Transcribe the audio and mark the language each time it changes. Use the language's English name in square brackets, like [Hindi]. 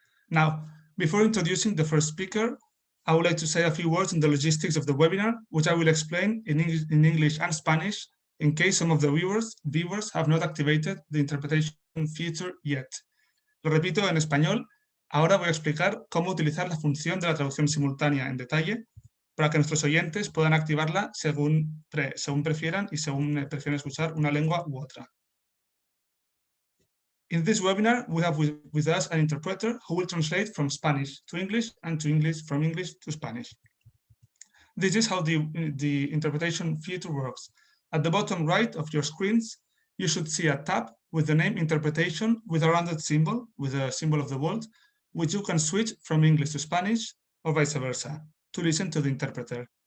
[English] Now, before introducing the first speaker, I would like to say a few words on the logistics of the webinar, which I will explain in English and Spanish in case some of the viewers have not activated the interpretation feature yet. [Spanish] Lo repito en español. Ahora voy a explicar cómo utilizar la función de la traducción simultánea en detalle para que nuestros oyentes puedan activarla según prefieran y según prefieran escuchar una lengua u otra. [English] In this webinar, we have with us an interpreter who will translate from Spanish to English and from English to Spanish. This is how the interpretation feature works. At the bottom right of your screens, you should see a tab with the name interpretation with a rounded symbol, with a symbol of the world, which you can switch from English to Spanish or vice versa to listen to the interpreter.